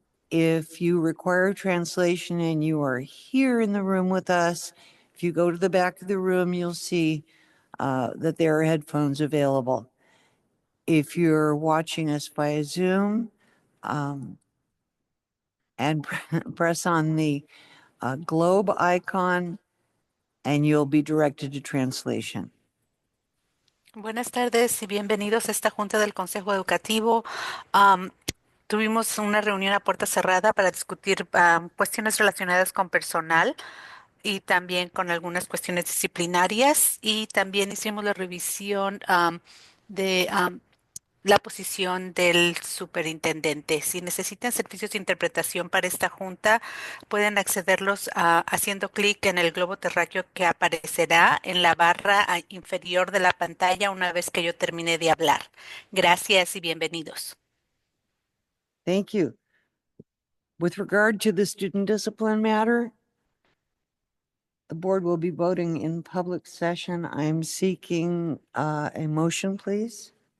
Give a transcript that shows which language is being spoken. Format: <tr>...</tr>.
<en>If you require translation and you are here in the room with us, if you go to the back of the room, you'll see that there are headphones available. If you're watching us via Zoom, and press on the globe icon and you'll be directed to translation.</en> <es>Buenas tardes y bienvenidos a esta junta del Consejo Educativo. Tuvimos una reunión a puerta cerrada para discutir cuestiones relacionadas con personal y también con algunas cuestiones disciplinarias, y también hicimos la revisión de la posición del superintendente. Si necesitan servicios de interpretación para esta junta, pueden accederlos haciendo clic en el globo terráqueo que aparecerá en la barra inferior de la pantalla una vez que yo termine de hablar. Gracias y bienvenidos.</es> <en>Thank you. With regard to the student discipline matter, the board will be voting in public session. I'm seeking a motion, please.</en>